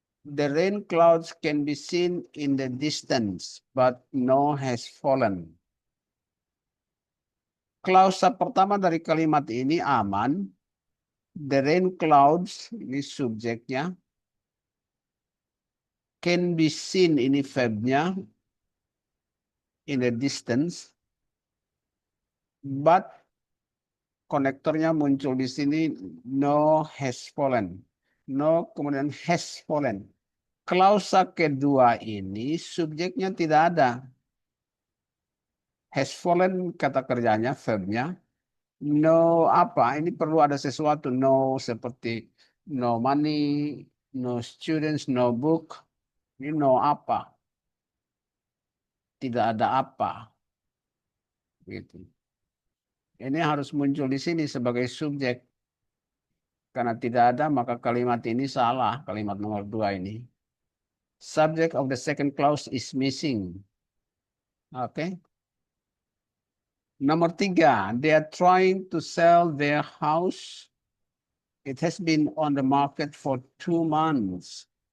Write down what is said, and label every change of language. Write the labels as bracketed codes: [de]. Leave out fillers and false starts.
[en] The rain clouds can be seen in the distance, but no has fallen. [id] Klausa pertama dari kalimat ini aman. [en] The rain clouds, [id] ini subjeknya. [en] Can be seen, [id] ini verbnya. [en] In the distance. [id] But konektornya muncul di sini. [en] No has fallen. No kemudian has fallen. [id] Klausa kedua ini subjeknya tidak ada. [en] Has fallen [id] kata kerjanya, verbnya. No apa? Ini perlu ada sesuatu. No seperti [en] no money, no students, no book. [id] Ini no apa? Tidak ada apa. Gitu. Ini harus muncul di sini sebagai subjek. Karena tidak ada maka kalimat ini salah. Kalimat nomor 2 ini. [en] Subject of the second clause is missing. [id] Oke. Nomor 3. [en] They are trying to sell their house. It has been on the market for 2 months.